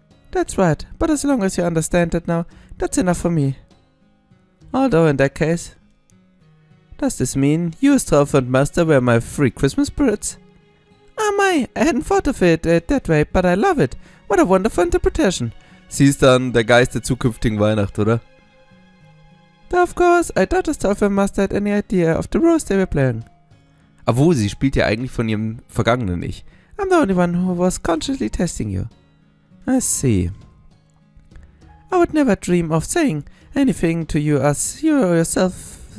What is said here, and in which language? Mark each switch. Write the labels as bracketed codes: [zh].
[en] That's right, but as long as you understand that now, that's enough for me. Although in that case... Does this mean you, Stolf and Master, were my free Christmas spirits? Oh my, I hadn't thought of it that way, but I love it. What a wonderful interpretation. [de] Sie ist dann der Geist der zukünftigen Weihnacht, oder? [en] Of course, I doubt Stolf and Master had any idea of the roles they were playing. [de] Obwohl, sie spielt ja eigentlich von ihrem Vergangenen Ich. [en] I'm the only one who was consciously testing you. I see. I would never dream of saying anything to you as you yourself.